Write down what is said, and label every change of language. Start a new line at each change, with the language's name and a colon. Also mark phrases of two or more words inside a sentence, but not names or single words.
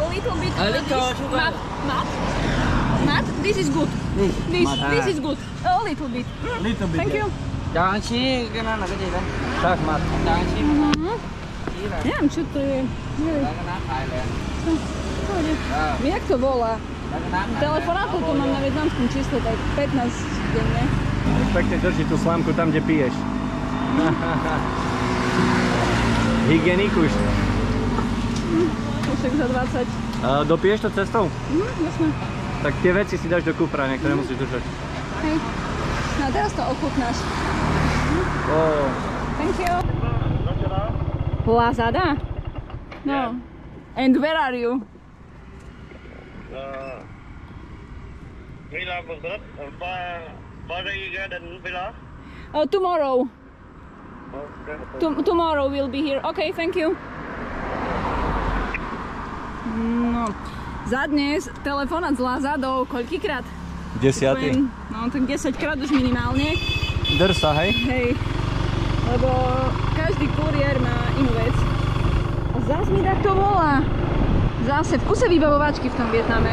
English: A little bit A little this. sugar. Matt, this is good. This Matt. is good. A little bit. Little bit. Thank you.
Vietnamese: Cho anh xí, cái đó là cái gì đây?
Slovak: Tak, Mat.
Vietnamese: Cho anh xí. Xí là
Slovak: Neviem, čo to je. Neviem.
Vietnamese: cái nát Thailand.
Slovak: Pohode. Jak to volá?
Vietnamese: Cái nát Thailand.
Slovak: Telefonátov tu mám na vietnamskom čísle, tak 15 denne. Pekne drží tú slámku tam, kde piješ. Hygienikuš. Však za 20. Dopiješ to cestou? Jasné. Tak tie veci si dáš do kufra, niektoré musíš držať. Hej. No a teraz to ochutnáš. Oh.
English: Thank you. Lazada? No. And where are you? Villa was good. Bari Garden Villa. Tomorrow. Okay. Tomorrow we'll be here. Okay, thank you. No,
Slovak: za dnes telefonát z Lazadou, koľkýkrát? 10. No, tak 10 krát už minimálne. Drsa, hej? Hej, lebo každý kuriér má inú vec. A zás mi tak to volá. Zase v kuse vybavovačky v tom Vietname.